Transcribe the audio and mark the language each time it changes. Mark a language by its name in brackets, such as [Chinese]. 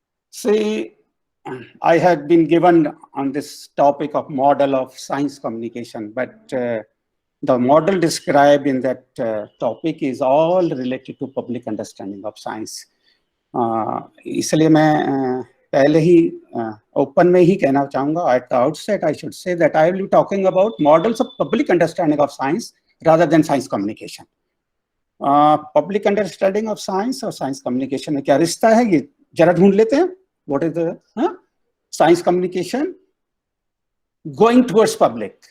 [English] See, I had been given on this topic of model of science communication, but the model described in that topic is all related to public understanding of science. [Hindi] इसलिए मैं पहले ही open में ही कहना चाहूँगा, [English] at the outset I should say that I will be talking about models of public understanding of science rather than science communication. [Hindi] Public understanding of science और science communication में क्या रिश्ता है, ये जरा ढूंढ लेते हैं. [English] What is the science communication? Going towards public.